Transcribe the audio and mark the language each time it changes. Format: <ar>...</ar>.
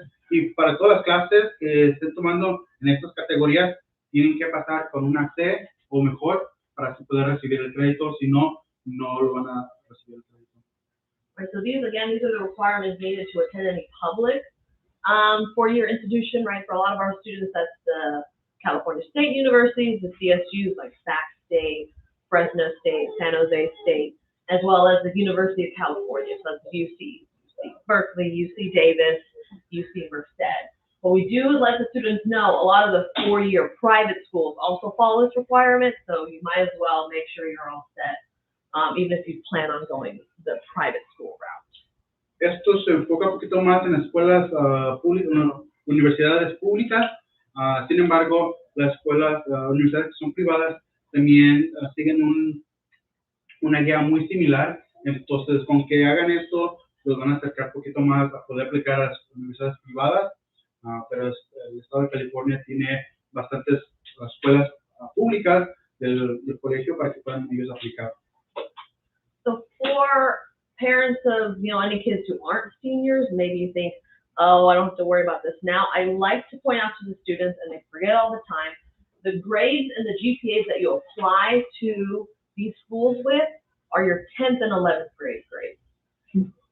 <es>Y para todas las clases que estén tomando en estas categorías, tienen que pasar con una C o mejor para así poder recibir el crédito, si no, no lo van a recibir el crédito.</es> <en>Right, so these are the requirements needed to attend any public 4-year institution, right? For a lot of our students, that's the California State Universities, the CSUs like Sac State, Fresno State, San Jose State, as well as the University of California, so that's UC Berkeley, UC Davis, UC Merced. What we do is let the students know a lot of the 4-year private schools also follow this requirement, so you might as well make sure you're all set, even if you plan on going the private school route.</en> <es>Esto se enfoca un poquito más en escuelas universidades públicas. Sin embargo, las escuelas, universidades que son privadas también siguen una guía muy similar. Entonces, con que hagan esto, los van a acercar un poquito más a poder aplicar a las universidades privadas. Pero el estado de California tiene bastantes escuelas públicas del colegio para que puedan ellos aplicar.</es> <en>So for parents of, any kids who aren't seniors, maybe you think, oh, I don't have to worry about this now. I like to point out to the students, and they forget all the time, the grades and the GPAs that you apply to these schools with are your 10th and 11th grade grades.</en>